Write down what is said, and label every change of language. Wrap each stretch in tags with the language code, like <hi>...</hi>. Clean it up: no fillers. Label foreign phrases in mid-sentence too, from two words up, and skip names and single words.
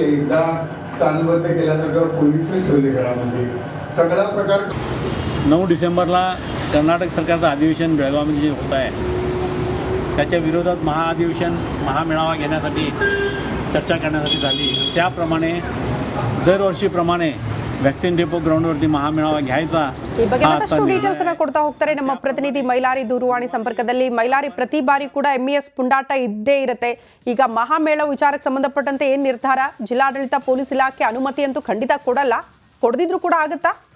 <mr>एकदा स्थानबद्ध केल्यासारखं पोलिसही ठेवले घरामध्ये सगळा प्रकार. 9 डिसेंबरला कर्नाटक सरकारचं अधिवेशन बेळगावमध्ये जे होत आहे त्याच्या विरोधात महाअधिवेशन महामेळावा घेण्यासाठी चर्चा करण्यासाठी झाली. त्याप्रमाणे दरवर्षीप्रमाणे व्हॅक्सिन डेपो ग्राउंड वरती महामेळावा घ्यायचा.</mr> <kn>ಈ ಬಗ್ಗೆ ಮತ್ತಷ್ಟು ಡೀಟೇಲ್ಸ್ ಅನ್ನ ಕೊಡ್ತಾ ಹೋಗ್ತಾರೆ ನಮ್ಮ ಪ್ರತಿನಿಧಿ ಮೈಲಾರಿ ದೂರವಾಣಿ ಸಂಪರ್ಕದಲ್ಲಿ. ಮೈಲಾರಿ, ಪ್ರತಿ ಬಾರಿ ಕೂಡ ಎಂಇಎಸ್ ಪುಂಡಾಟ ಇದ್ದೇ ಇರುತ್ತೆ. ಈಗ ಮಹಾಮೇಳ ವಿಚಾರಕ್ಕೆ ಸಂಬಂಧಪಟ್ಟಂತೆ ಏನ್ ನಿರ್ಧಾರ? ಜಿಲ್ಲಾಡಳಿತ, ಪೊಲೀಸ್ ಇಲಾಖೆ ಅನುಮತಿ ಅಂತೂ ಖಂಡಿತ ಕೊಡಲ್ಲ, ಕೊಡದಿದ್ರು ಕೂಡ ಆಗುತ್ತಾ?</kn>